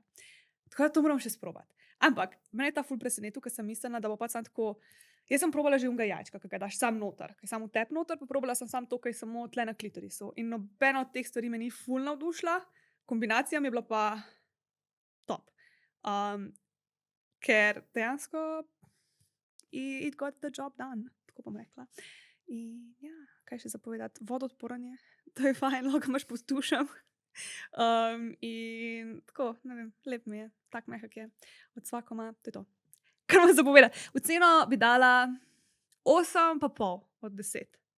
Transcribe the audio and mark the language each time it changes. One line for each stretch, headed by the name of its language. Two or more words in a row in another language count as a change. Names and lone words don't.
Slovenian: Tako da to moram še sprobati. Ampak mene je ta ful presenetil, ker sem mislila, da bo pač sam tako. Jaz sem probala že unga jajčka, ki ga daš sam noter, ki je samo tep noter, pa probala sem sam to, ki je samo tle na klitorisu. In nobena od teh stvari me ni ful navdušila, kombinacija mi je bila pa top. Ker dejansko
English: it got the job done,
Slovenian: tako bom rekla. In ja, kaj še zapovedati? Vodoodporanje, to je fajn, lahko imaš pod tušem. In tako, ne vem, lep mi je, tak mehak je. Od svakoma, to je to. Kar imam zapovedati. V ceno bi dala 8,5 od 10.